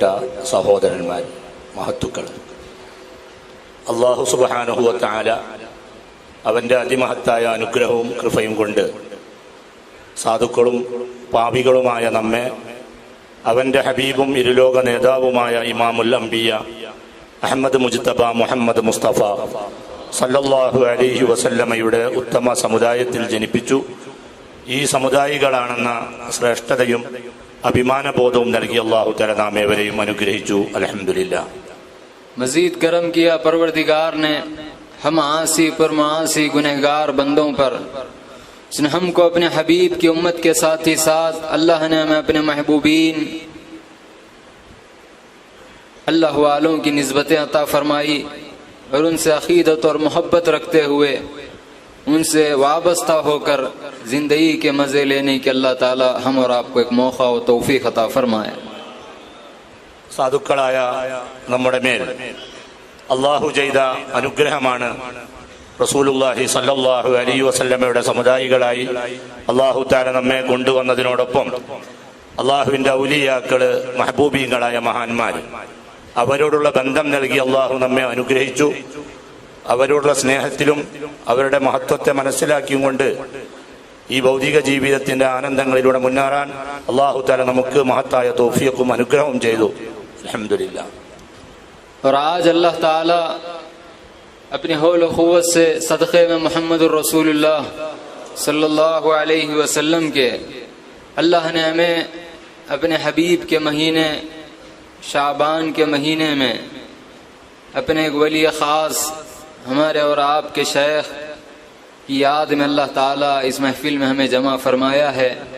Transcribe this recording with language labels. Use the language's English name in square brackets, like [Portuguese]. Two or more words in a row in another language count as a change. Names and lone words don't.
[Malayalam] സഹോദരന്മാർ, മഹത്തുക്കൾ, [Arabic] الله سبحانه و تعالى [Malayalam] അവൻ്റെ അതിമഹത്തായ അനുഗ്രഹവും കൃപയും കൊണ്ട് സാധുക്കളും പാപികളുമായ നമ്മെ അവൻ്റെ ഹബീബും ഇരുലോക നേതാവുമായ [Arabic] إمام الأنبياء [Malayalam] അഹ്മദ് മുജ്തബ മുഹമ്മദ് മുസ്തഫ [Arabic] صلى الله عليه وسلم [Malayalam] ഉത്തമ സമുദായത്തിൽ ജനിപ്പിച്ചു. ഈ സമുദായികളാണെന്ന ശ്രേഷ്ഠതയും അഭിമാനബോധവും നൽകി [Arabic] الله تعالى [Malayalam] നാം ഏവരെയും അനുഗ്രഹിച്ചു. അൽഹംദുലില്ലാ. [Urdu] مزید کرم کیا پروردگار نے ہم عاصی پر معاصی گنہگار بندوں پر. اس نے ہم کو اپنے حبیب کی امت کے ساتھ ہی ساتھ اللہ نے ہمیں اپنے محبوبین اللہ والوں کی نسبتیں عطا فرمائی، اور ان سے عقیدت اور محبت رکھتے ہوئے ان سے وابستہ ہو کر زندگی کے مزے لینے کی اللہ تعالی ہم اور آپ کو ایک موقع و توفیق عطا فرمائے. [Malayalam] സാധുക്കളായ നമ്മുടെ മേൽ അള്ളാഹു ചെയ്ത അനുഗ്രഹമാണ് [Arabic] رسول الله صلى الله عليه وسلم [Malayalam] സമുദായികളായി [Arabic] الله تعالى [Malayalam] നമ്മെ കൊണ്ടുവന്നതിനോടൊപ്പം അള്ളാഹുവിൻ്റെ ഔലിയാക്കള്, മഹബൂബീങ്ങളായ മഹാന്മാർ, അവരോടുള്ള ബന്ധം നൽകി അള്ളാഹു നമ്മെ അനുഗ്രഹിച്ചു. അവരോടുള്ള സ്നേഹത്തിലും അവരുടെ മഹത്വത്തെ മനസ്സിലാക്കിയും കൊണ്ട് ഈ ഭൗതിക ജീവിതത്തിന്റെ ആനന്ദങ്ങളിലൂടെ മുന്നേറാൻ [Arabic] الله تعالى [Malayalam] നമുക്ക് മഹത്തായ തൗഫീഖും അനുഗ്രഹവും ചെയ്തു. [Urdu] الحمدللہ. اور آج اللہ تعالی اپنی حول و قوت سے صدقے میں [Arabic] محمد الرسول اللہ صلی اللہ علیہ وسلم [Urdu] کے اللہ نے ہمیں اپنے حبیب کے مہینے شعبان کے مہینے میں اپنے ایک ولی خاص ہمارے اور آپ کے شیخ کی یاد میں اللہ تعالی اس محفل میں ہمیں جمع فرمایا ہے.